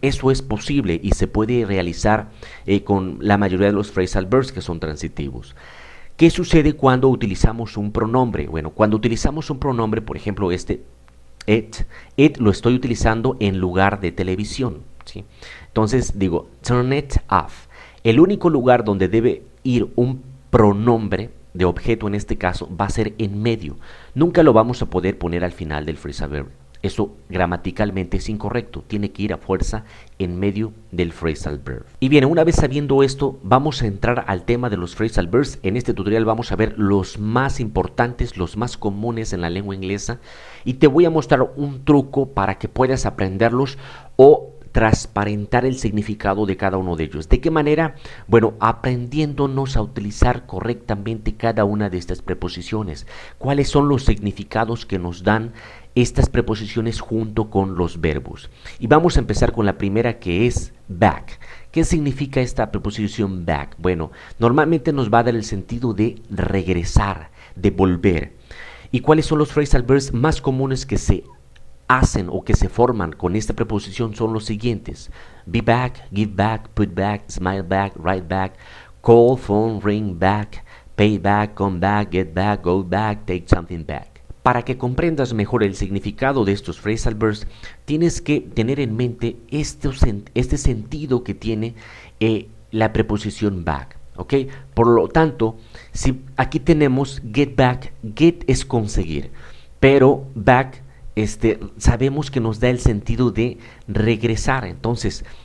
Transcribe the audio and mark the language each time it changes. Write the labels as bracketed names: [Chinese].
[Spanish] Eso es posible y se puede realizar con la mayoría de los phrasal verbs que son transitivos. ¿Qué sucede cuando utilizamos un pronombre? Bueno, cuando utilizamos un pronombre, por ejemplo it lo estoy utilizando en lugar de televisión, ¿sí? Entonces digo [English] turn it off. [Spanish] El único lugar donde debe ir un pronombre de objeto en este caso va a ser en medio. Nunca lo vamos a poder poner al final del phrasal verb. Eso gramaticalmente es incorrecto. Tiene que ir a fuerza en medio del phrasal verb. Y bien, una vez sabiendo esto, vamos a entrar al tema de los phrasal verbs. En este tutorial vamos a ver los más importantes, los más comunes en la lengua inglesa, y te voy a mostrar un truco para que puedas aprenderlos o transparentar el significado de cada uno de ellos. ¿De qué manera? Bueno, aprendiéndonos a utilizar correctamente cada una de estas preposiciones. ¿Cuáles son los significados que nos dan estas preposiciones junto con los verbos? Y vamos a empezar con la primera, que es back. ¿Qué significa esta preposición back? Bueno, normalmente nos va a dar el sentido de regresar, de volver. ¿Y cuáles son los phrasal verbs más comunes que se hacen o que se forman con esta preposición? Son los siguientes: [English] be back, give back, put back, smile back, write back, call, phone, ring back, pay back, come back, get back, go back, take something back. [Spanish] Para que comprendas mejor el significado de estos phrasal verbs, tienes que tener en mente este sentido que tiene la preposición back. ¿Ok? Por lo tanto, si aquí tenemos get back, get es conseguir, pero back sabemos que nos da el sentido de regresar. Entonces,